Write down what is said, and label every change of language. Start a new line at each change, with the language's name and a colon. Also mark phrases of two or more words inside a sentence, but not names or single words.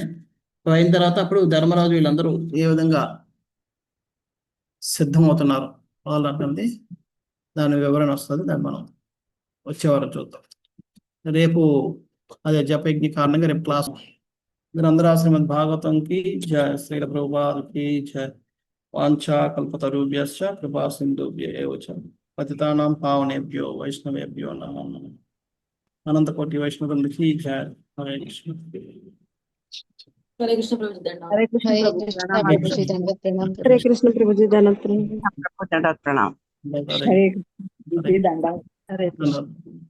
Telugu: అయిన తర్వాత అప్పుడు ధర్మరాజు వీళ్ళందరూ ఏ విధంగా సిద్ధమవుతున్నారు వాళ్ళంటే దాని వివరణ వస్తుంది. దాన్ని మనం వచ్చేవారం చూద్దాం. రేపు అదే జపయజ్ఞ కారణంగా రేపు క్లాస్. మీరందరూ శ్రీమద్ భాగవతంకి జయ, శ్రీల ప్రభుపాదకి జయ.
Sanskrit: వాంఛా కల్పతరుభ్యశ్చ కృపా సింధుభ్యేవ చ పతితానాం పావనేభ్యో వైష్ణవేభ్యో నమో నమః.
Telugu: అనంతకోటి వైష్ణవులకి జయ. హరే కృష్ణ. హరే కృష్ణ ప్రభుజీ దండం. హరే కృష్ణ హరే ప్రభు కృష్ణ ప్రణామాలు. ప్రభుజీ దండవత్ ప్రణామ్ హరే కృష్ణ ప్రభుజీ దండం. ప్రభు దండం ప్రణామం. హరే హరే కృష్ణ దండం. హరే కృష్ణ. కృష్ణ.